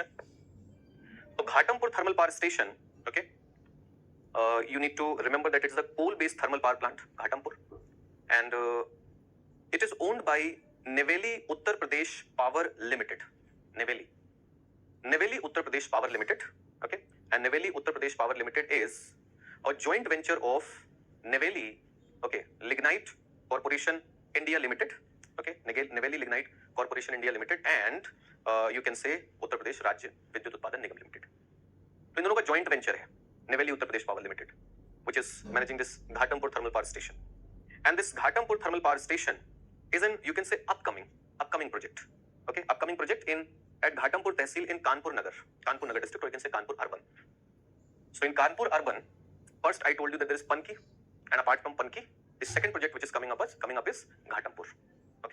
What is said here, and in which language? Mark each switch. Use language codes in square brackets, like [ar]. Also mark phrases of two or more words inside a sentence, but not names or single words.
[en] So Ghatampur thermal power station, okay, you need to remember that it is a coal-based thermal power plant, Ghatampur, and it is owned by Neyveli Uttar Pradesh Power Limited. Neyveli Uttar Pradesh Power Limited, okay, and Neyveli Uttar Pradesh Power Limited is a joint venture of Neyveli, okay, Lignite Corporation India Limited, okay, Neyveli Lignite Corporation India Limited, and you can say Uttar Pradesh Rajya Vidyut Utpadan Nigam Limited. [hi] तो इन दोनों का [en] joint venture है Neyveli Uttar Pradesh Power Limited, which is managing this Ghatampur thermal power station, and this Ghatampur thermal power station is an, you can say, upcoming project, okay, upcoming project at Ghatampur Tehsil in Kanpur Nagar district, or you can say Kanpur Urban. So in Kanpur Urban, first I told you that there is Panki, and apart from Panki, the second project which is coming up is Ghatampur, okay.